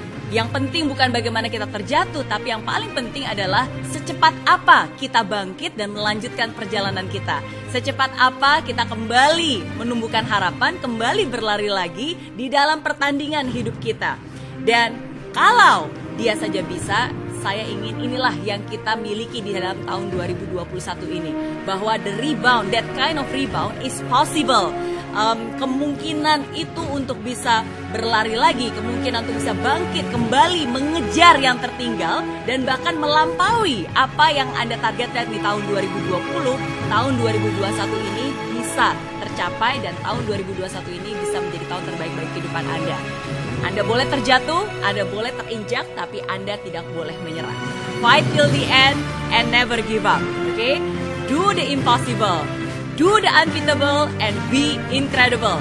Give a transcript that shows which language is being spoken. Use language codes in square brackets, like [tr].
[id] Yang penting bukan bagaimana kita terjatuh, tapi yang paling penting adalah secepat apa kita bangkit dan melanjutkan perjalanan kita. Secepat apa kita kembali menumbuhkan harapan, kembali berlari lagi di dalam pertandingan hidup kita. Dan kalau dia saja bisa, saya ingin inilah yang kita miliki di dalam tahun 2021 ini. Bahwa [en] the rebound, that kind of rebound is possible. [id] Kemungkinan itu untuk bisa berlari lagi, kemungkinan untuk bisa bangkit kembali, mengejar yang tertinggal, dan bahkan melampaui apa yang Anda targetkan di tahun 2020, tahun 2021 ini bisa tercapai, dan tahun 2021 ini bisa menjadi tahun terbaik bagi kehidupan Anda. Anda boleh terjatuh, Anda boleh terinjak, tapi Anda tidak boleh menyerah. [en] Fight till the end and never give up. Okay? Do the impossible. Do the unbeatable and be incredible.